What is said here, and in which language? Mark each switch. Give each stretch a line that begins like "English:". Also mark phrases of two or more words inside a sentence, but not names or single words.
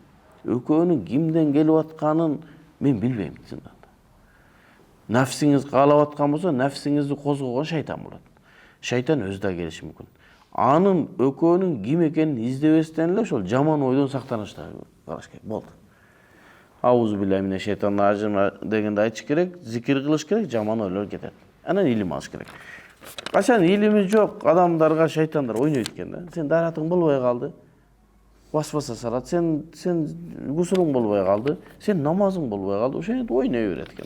Kyrgyz: Экөөнүн кимден келип атканын мен билбейм. Нафсиңиз каалап аткан болсо, нафсиңизди козгогон шайтан болот. Шайтан өзү да келиши мүмкүн. Анын экөөнүн ким экенин издебестен эле ошол жаман ойдон сактанышты караш керек. Болду.
Arabic: أعوذ بالله من الشيطان الرجيم
Kyrgyz: дегенде айтыш керек, зикир кылыш керек, жаман ойлор кетет. Анан илим алыш керек. Качан илими жок адамдарга шайтандар ойнойт экен да. Сен даратың болбой калды. Васваса салат. Сен гусулуң болбой калды. Сен намазың болбой калды. Ошону ойной берет экен.